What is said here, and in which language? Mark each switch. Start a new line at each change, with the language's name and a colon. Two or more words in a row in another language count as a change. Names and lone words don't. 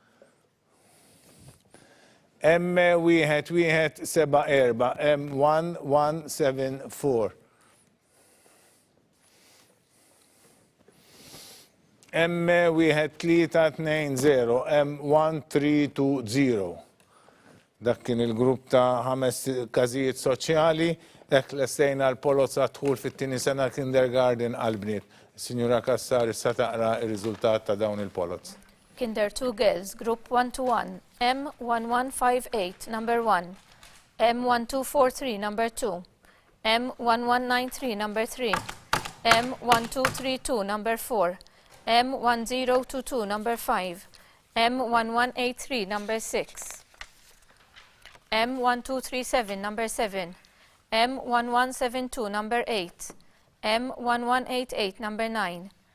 Maltese: M1174 M1174 M1320 M1320 Dak kien il-grupp ta' 5 każijiet soċjali hekk lestejna l-Polza Dħul fit-tieni sena kindergarten għal bniet. Sinjura Kassar issa taqra r-riżultat ta' dawn il-polots.
English: Kinder 2 girls, group 1-1, M1158, number 1, M1243, number 2, M1193, number 3, M1232, number 4, M1022, number 5, M1183, number 6, M1237, number 7, M1172, number 8, M1188, number 9,